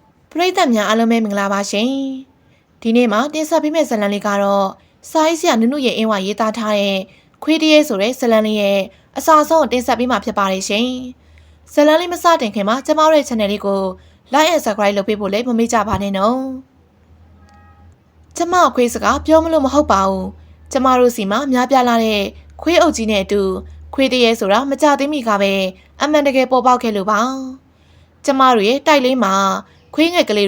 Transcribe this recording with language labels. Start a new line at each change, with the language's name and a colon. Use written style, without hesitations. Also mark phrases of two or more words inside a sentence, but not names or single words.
Burmese: ပရိသတ်များအားလုံးပဲမင်္ဂလာပါရှင်ဒီနေ့မှာတင်ဆက်ပေးမယ့်ဇာတ်လမ်းလေးကတော့စာရေးဆရာနုနုရဲ့အင်းဝရေးသားထားတဲ့ခွေးတရေဆိုတဲ့ဇာတ်လမ်းလေးရဲ့အစာဆုံးတင်ဆက်ပေးမှာဖြစ်ပါတယ်ရှင်ဇာတ်လမ်းလေးမစတင်ခင်မှာကျမတို့ရဲ့ channel လေးကို
English: like and subscribe
Burmese: လုပ်ပေးဖို့လည်းမမေ့ကြပါနဲ့နော် ကျမခွေးစကားပြောမလို့မဟုတ်ပါဘူးကျမတို့စီမှာများပြားလာတဲ့ခွေးအုပ်ကြီးနဲ့အတူခွေးတရေဆိုတာမကြသေးမီကပဲအမှန်တကယ်ပေါ်ပေါက်ခဲ့လို့ပါကျမတို့ရဲ့တိုက်လေးမှာခွေးငယ်ကလေး